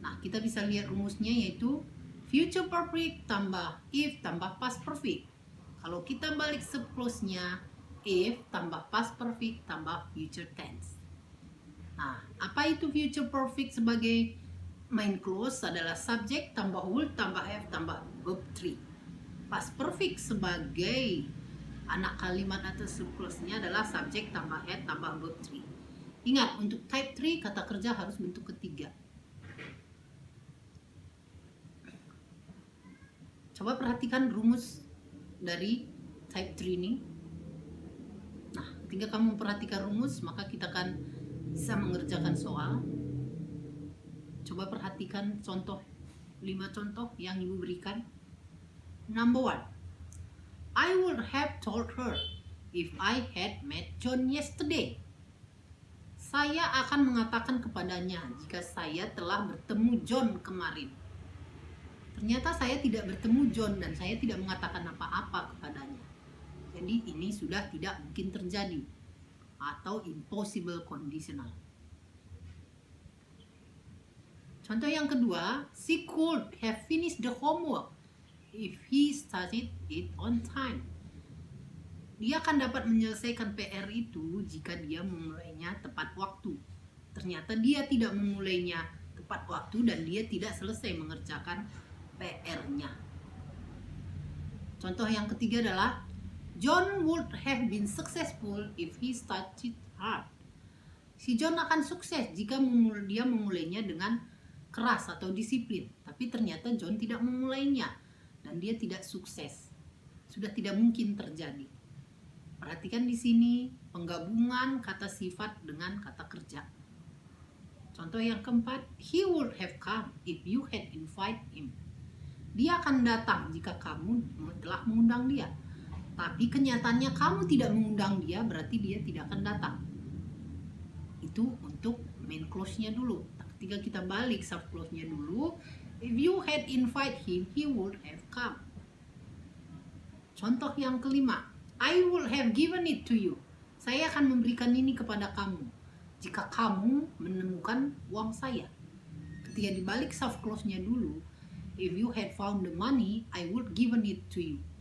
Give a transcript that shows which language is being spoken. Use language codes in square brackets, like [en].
[id] Nah, kita bisa lihat rumusnya yaitu future perfect tambah if tambah past perfect. Kalau kita balik subclause-nya, if tambah past perfect tambah future tense. Nah, apa itu future perfect sebagai main clause? Adalah subject tambah would tambah have tambah verb 3. Past perfect sebagai anak kalimat atau subclause-nya adalah subject tambah had tambah verb 3. Ingat, untuk type 3 kata kerja harus bentuk ketiga. Coba perhatikan rumus dari type 3 ini. Nah, ketika kamu memperhatikan rumus, maka kita akan bisa mengerjakan soal. Coba perhatikan contoh, 5 contoh yang Ibu berikan. [en] Number 1, I would have told her if I had met John yesterday. [id] Saya akan mengatakan kepadanya jika saya telah bertemu John kemarin. Ternyata saya tidak bertemu John dan saya tidak mengatakan apa-apa kepadanya. Jadi ini sudah tidak mungkin terjadi atau impossible conditional. Contoh yang kedua, [en] she could have finished the homework if he started it on time. [id] Dia akan dapat menyelesaikan PR itu jika dia memulainya tepat waktu. Ternyata dia tidak memulainya tepat waktu dan dia tidak selesai mengerjakan PR-nya. Contoh yang ketiga adalah [en] John would have been successful if he started hard. [id] Si John akan sukses jika dia memulainya dengan keras atau disiplin. Tapi ternyata John tidak memulainya dan dia tidak sukses. Sudah tidak mungkin terjadi. Perhatikan di sini penggabungan kata sifat dengan kata kerja. Contoh yang keempat, [en] he would have come if you had invited him. [id] Dia akan datang jika kamu telah mengundang dia. Tapi kenyataannya kamu tidak mengundang dia, berarti dia tidak akan datang. Itu untuk main clause-nya dulu. Ketika kita balik subclause-nya dulu, [en] if you had invited him, he would have come. [id] Contoh yang kelima, [en] I would have given it to you. [id] Saya akan memberikan ini kepada kamu jika kamu menemukan uang saya. Ketika dibalik subclause-nya dulu, [en] if you had found the money, I would given it to you.